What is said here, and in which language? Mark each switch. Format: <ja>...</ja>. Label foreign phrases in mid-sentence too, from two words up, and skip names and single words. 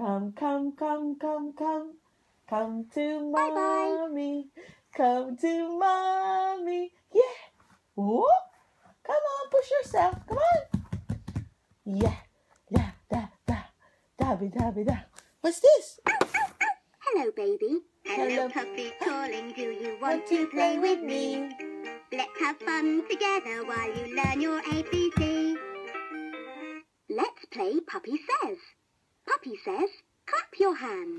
<en>come, come, come, come. Come to Bye-bye. mommy. Come to mommy. Yeah. Whoop. Come on, push yourself. Come on. Yeah. Da, da, da. Dabby, dabby, da. What's this? Ow, ow, ow. Hello, baby. Hello. Puppy calling. Do you want to play with me? Let's have fun together while you learn your ABC. Let's play Puppy Says. Puppy says, clap your hands.</en>